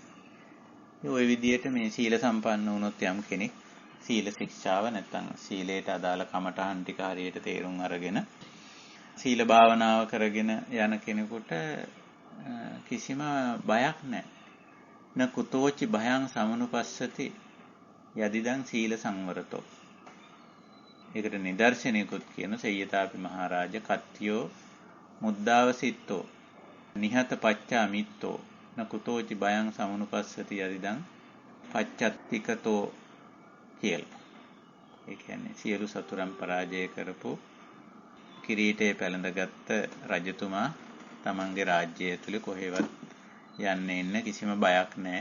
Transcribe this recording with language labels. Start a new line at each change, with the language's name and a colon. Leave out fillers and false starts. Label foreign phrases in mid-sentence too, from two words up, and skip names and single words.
Sinhala: ඔය විදිහට මේ සීල සම්පන්න වුණොත් යම් කෙනෙක් සීල ශික්ෂාව නැත්නම් සීලයට අදාළ කමඨහන් ටික හරියට තේරුම් අරගෙන සීල භාවනාව කරගෙන යන කෙනෙකුට කිසිම බයක් නැහැ.
Pali: න කුතෝචි භයං සමනුපස්සති යදිදං සීල සංවරතෝ.
Sinhala: ඒකට නිදර්ශනයකුත් කියන
Pali: සය්‍යතාපි මහරජ කත්තියෝ මුද්දාවසිට්ඨෝ නිහත පච්චා මිත්තෝ න කුතෝචි භයං සමනුපස්සති යදිදං පච්චත්තිකතෝ කියලා.
Sinhala: ඒ කියන්නේ සියලු සතුරන් පරාජය කරපු කිරීටේ පැලඳගත් රජතුමා තමන්ගේ රාජ්‍යය ඇතුළේ කොහෙවත් යන්න එන්න කිසිම බයක් නැහැ.